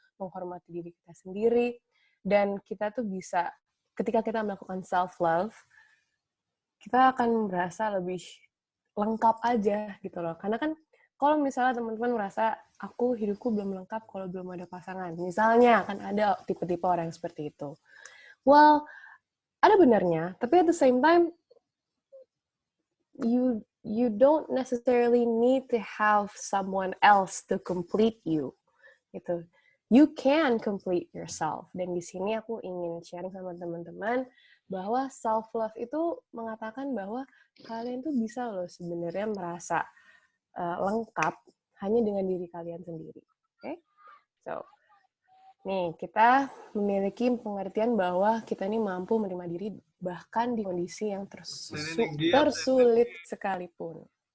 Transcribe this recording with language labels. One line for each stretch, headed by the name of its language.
Indonesian: menghormati diri kita sendiri, dan kita tuh bisa, ketika kita melakukan self-love, kita akan merasa lebih lengkap aja gitu loh. Karena kan kalau misalnya teman-teman merasa hidupku belum lengkap kalau belum ada pasangan. Misalnya kan ada tipe-tipe orang yang seperti itu.
English: Well,
Indonesian: ada benarnya, tapi
English: at the same time you don't necessarily need to have someone else to complete you.
Indonesian: Gitu.
English: You can complete yourself.
Indonesian: Dan di sini aku ingin sharing sama teman-teman bahwa self-love itu mengatakan bahwa kalian tuh bisa loh sebenarnya merasa lengkap hanya dengan diri kalian sendiri. Oke? Okay? So, nih, kita memiliki pengertian bahwa kita ini mampu menerima diri bahkan di kondisi yang tersulit sekalipun.